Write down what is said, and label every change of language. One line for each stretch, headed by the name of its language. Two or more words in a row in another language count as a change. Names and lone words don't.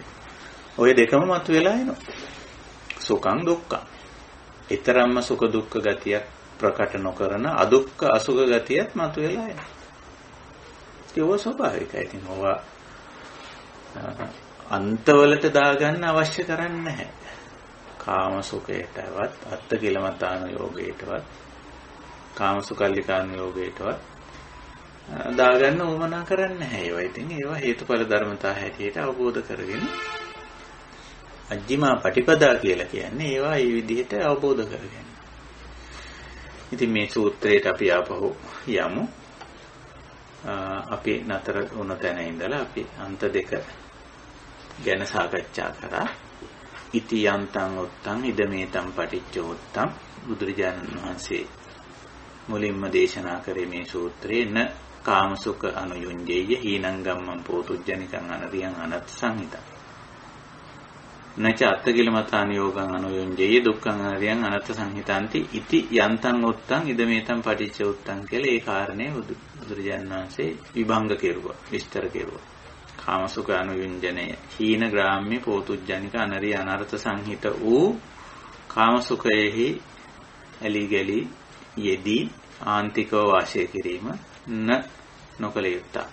Sinhala: ওই දෙකම මතුවලා එනවා.
Pali: සුඛං දුක්ඛං.
Sinhala: ඊතරම්ම සුඛ දුක්ඛ ගතියක් ප්‍රකට නොකරන අදුක්ඛ අසුඛ ගතියක් මතුවලා එනවා. ඒක ස්වභාවිකයි. ඉතින් ඕවා අන්තවලට දාගන්න අවශ්‍ය කරන්නේ නැහැ. කාම සුඛයටවත් අත්ති කිලමතාන යෝගයටවත් කාම සුඛල්ලිකාන යෝගයටවත් දාගන්න උවමනා කරන්නේ නැහැ. ඒවා ඉතින් ඒවා හේතුඵල ධර්මතා හැටියට අවබෝධ කරගෙන
Pali: අජ්ජිමා පටිපදා
Sinhala: කියලා කියන්නේ ඒවා මේ විදිහට අවබෝධ කරගන්න. ඉතින් මේ සූත්‍රයට අපි ආපහු යමු. අපි නතර වුණ තැන ඉඳලා අපි අන්ත දෙක ගැන සාකච්ඡා කරා.
Pali: ඉති යන්තං උත්තං ඉදමේතං පටිච්චෝත්තං
Sinhala: බුදුරජාණන් වහන්සේ මුලින්ම දේශනා කරේ මේ සූත්‍රයේ
Pali: න කාමසුඛ අනුයුඤ්ජේය හීනං ගම්මං පෝතුජ්ජනිකං අනරියං අනත් සංහිතං නච අත්තකිලමතාන යෝගං අනුයුඤ්ජේය දුක්ඛං අනරියං අනත් සංහිතාන්ති ඉති යන්තං උත්තං ඉදමේතං පටිච්චෝත්තං
Sinhala: කියලා ඒ කාරණේ බුදුරජාණන් වහන්සේ විභංග කෙරුවා විස්තර කෙරුවා කාමසුඛ අනුයුඤ්ජනය හීන ග්‍රාම්‍ය පෝතුජ්ජනික අනරිය අනර්ථ සංහිත වූ කාමසුඛයෙහි ඇලි ගලි යෙදී ආන්තිකව වාසය කිරීම නොකල යුත්තක්.